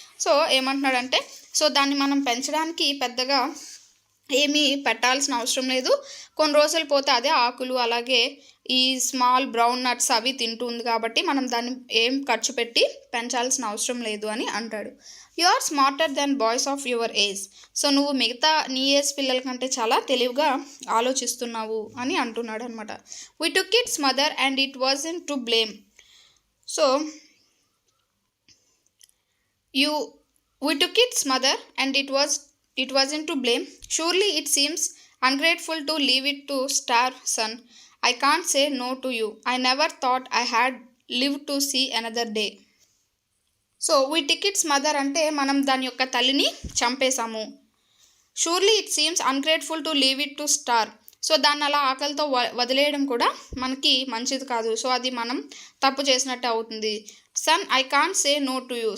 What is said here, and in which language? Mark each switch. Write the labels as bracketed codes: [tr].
[te] So ఏమంటున్నాడంటే so దాన్ని మనం పెంచడానికి పెద్దగా ఏమీ పెట్టాల్సిన అవసరం లేదు, కొన్ని రోజులు పోతే అదే ఆకులు అలాగే ఈ స్మాల్ బ్రౌన్ నట్స్ అవి తింటుంది కాబట్టి మనం దాన్ని ఏం ఖర్చు పెట్టి పెంచాల్సిన అవసరం లేదు అని అంటాడు. [en] You are smarter than boys of your age. [te] So నువ్వు మిగతా నీ ఏజ్ పిల్లల కంటే చాలా తెలివిగా ఆలోచిస్తున్నావు అని అంటున్నాడు అనమాట. [en] We took its mother and it wasn't to blame. So we took its mother and it wasn't to blame. Surely it seems ungrateful to leave it to starve, son. I can't say no to you. I never thought I had lived to see another day. So we took its mother [te] అంటే మనం దాని యొక్క తల్లిని చంపేశాము. [en] Surely it seems ungrateful to leave it to starve. [te] So దాన్ని అలా ఆకలితో వదిలేయడం కూడా మనకి మంచిది కాదు. సో అది మనం తప్పు చేసినట్టు అవుతుంది. [en] Son I can't say no to you.